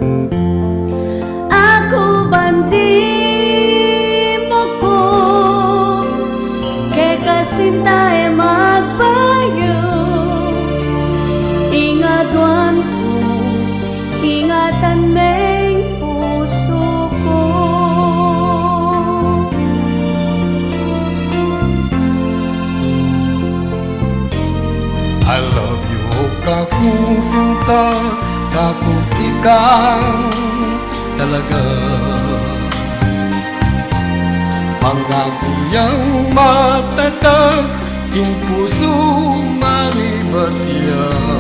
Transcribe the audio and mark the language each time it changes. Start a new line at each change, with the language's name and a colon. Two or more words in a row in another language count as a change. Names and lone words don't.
Pampanga: Ako bandi mo ko, kay kasintae magbayo. Ingatan ko, ingatan meng puso ko.
English: I love you,
Pampanga: kakung sinta, kakung ikaw talaga. Pangako yang matatag, ing puso manibatya.